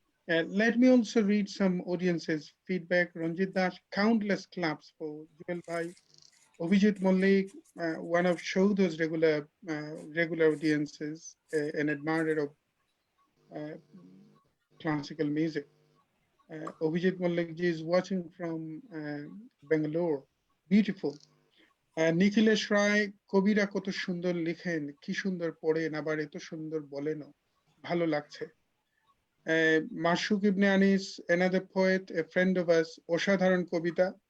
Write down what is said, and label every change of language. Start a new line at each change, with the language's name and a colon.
English: Let me also read some audience's feedback. Ranjit Das, countless claps for Jewell Bhai. Abhijit Mollik, one of Showdo's regular audiences, an admirer of classical music. Abhijit Mollik ji is watching from Bangalore. Beautiful.
Bangla: Nikhilesh রায়, কবিরা কত সুন্দর লিখেন, কি সুন্দর পড়েন, আবার এত সুন্দর বলেনও, ভালো লাগছে।
English: Masuk Ibne Anis, another poet, a friend of us,
Bangla: অসাধারণ কবিতা।